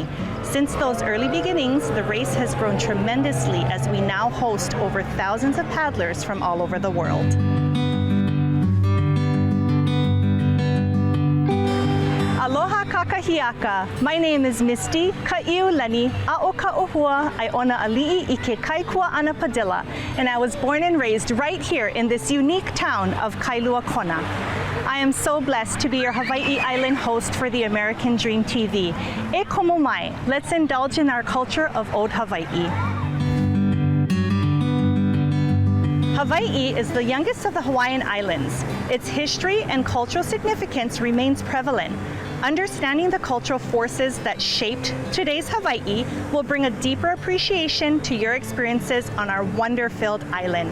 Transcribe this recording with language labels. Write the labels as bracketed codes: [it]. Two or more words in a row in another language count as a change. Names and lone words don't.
[en] Since those early beginnings, the race has grown tremendously as we now host over thousands of paddlers from all over the world. [haw] Aloha kakahiaka. [en] My name is Misty Ka'iu Lani A'o Ka'ohua Iona Ali'i Ike Kaikua Ana Padilla, and I was born and raised right here in this unique town of Kailua-Kona. I am so blessed to be your Hawaii Island host for the American Dream TV. [haw] E komo mai, [en] let's indulge in our culture of Old Hawaii. Hawaii is the youngest of the Hawaiian Islands. Its history and cultural significance remains prevalent. Understanding the cultural forces that shaped today's Hawaii will bring a deeper appreciation to your experiences on our wonder-filled island.